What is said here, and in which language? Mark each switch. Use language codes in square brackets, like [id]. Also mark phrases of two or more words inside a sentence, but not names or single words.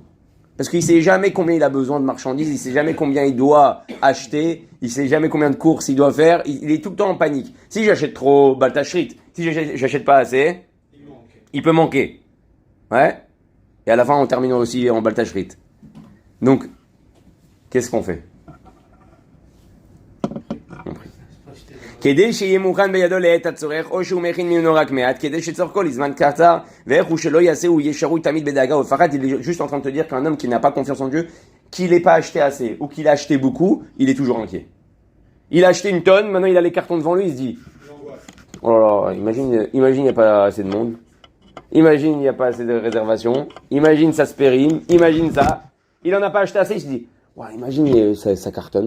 [fr] Parce qu'il ne sait jamais combien il a besoin de marchandises, il ne sait jamais combien il doit acheter, il ne sait jamais combien de courses il doit faire, il est tout le temps en panique. Si j'achète trop, baltachrit. Si j'achète pas assez, il peut manquer. Ouais. Et à la fin, on termine aussi en baltachrit. Donc, qu'est-ce qu'on fait? [he] כדי שיהיה מוכן בידו לעת הצורך, או שהוא מכין ממנו רק מעט, כדי שצורכו לזמן קצר, ואיך הוא שלא יעשה, הוא יהיה שרוי תמיד בדאגה ופחד. [fr] Il est juste en train de te dire qu'un homme qui n'a pas confiance en Dieu, qu'il n'ait pas acheté assez, ou qu'il a acheté beaucoup, il est toujours inquiet. Il a acheté une tonne, maintenant il a les cartons devant lui, il se dit, oh là là, imagine il n'y a pas assez de monde, imagine il n'y a pas assez de réservations, imagine ça se périme, imagine ça, il en a pas acheté assez, il se dit, ouais, imagine ça cartonne.